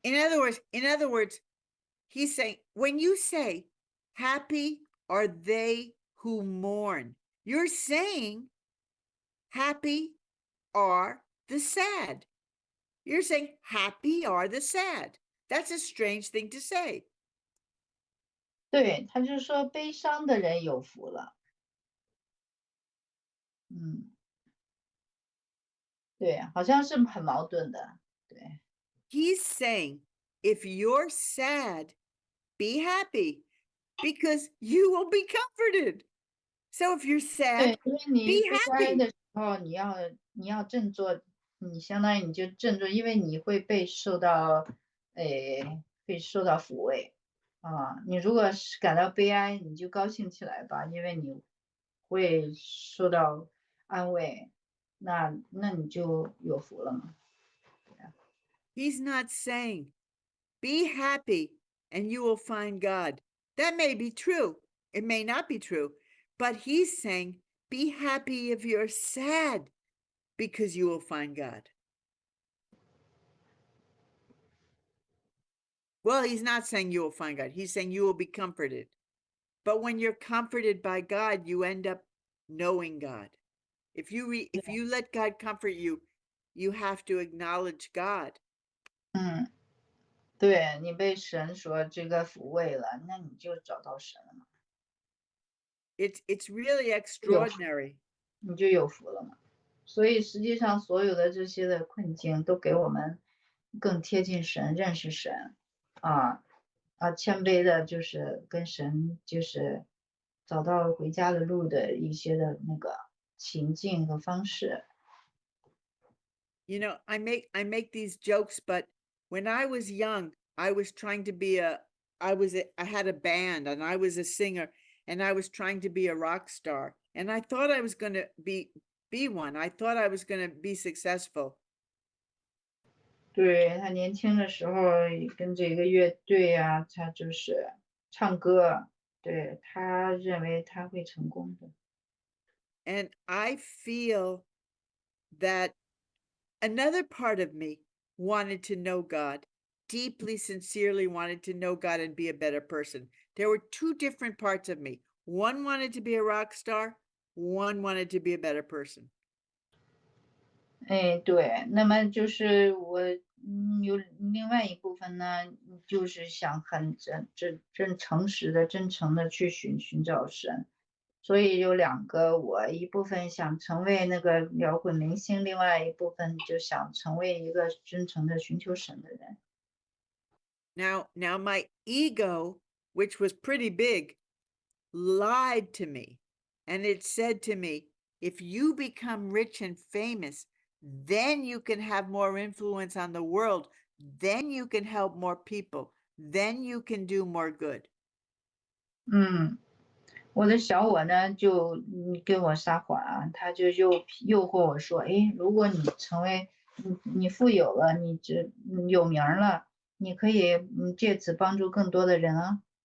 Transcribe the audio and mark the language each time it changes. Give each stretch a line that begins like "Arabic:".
English: In other words, he's saying when you say happy are they who mourn, you're saying happy are the sad. You're saying happy are the sad. That's a strange thing to say.
Chinese: 对，他就说悲伤的人有福了。对，好像是很矛盾的。对。
English: He's saying if you're sad, be happy because you will be comforted. So if you're
Chinese: 对，
English: sad,
Chinese: 因为你
English: be
Chinese: 悲哀
English: happy.
Chinese: 的时候，你要振作，你相当于你就振作，因为你会被受到抚慰啊。你如果是感到悲哀，你就高兴起来吧，因为你会受到安慰，那你就有福了嘛。
English: He's not saying be happy and you will find God. That may be true. It may not be true. But he's saying be happy if you're sad because you will find God. Well, he's not saying you will find God. He's saying you will be comforted. But when you're comforted by God, you end up knowing God. If you let God comfort you, you have to acknowledge God.
Chinese: 对，你被神所这个抚慰了，那你就找到神了嘛。
English: It's really extraordinary.
Chinese: 你就有福了嘛。所以实际上所有的这些的困境都给我们更贴近神，认识神谦卑的就是跟神就是找到回家的路的一些的那个情境和方式。
English: You know, I make these jokes, but when I was young, I was trying to be I had a band and I was a singer and I was trying to be a rock star and I thought I was going to be one. I thought I was going to be successful.
Chinese: 对，他年轻的时候跟这个乐队啊，他就是唱歌，对，他认为他会成功的。
English: And I feel that another part of me wanted to know God, deeply, sincerely wanted to know God and be a better person. There were two different parts of me. One wanted to be a rock star, one wanted to be a better person.
Chinese: 对，那么就是我有另外一部分呢，就是想很诚实的、真诚的去寻找神。所以有两个，我一部分想成为那个摇滚明星，另外一部分就想成为一个真诚的寻求神的人。
English: Now my ego, which was pretty big, lied to me. And it said to me, if you become rich and famous, then you can have more influence on the world. Then you can help more people. Then you can do more good.
Chinese: 我的小我呢，就跟我撒谎啊，他就诱惑我说，如果你成为你富有了，你有名了，你可以借此帮助更多的人啊。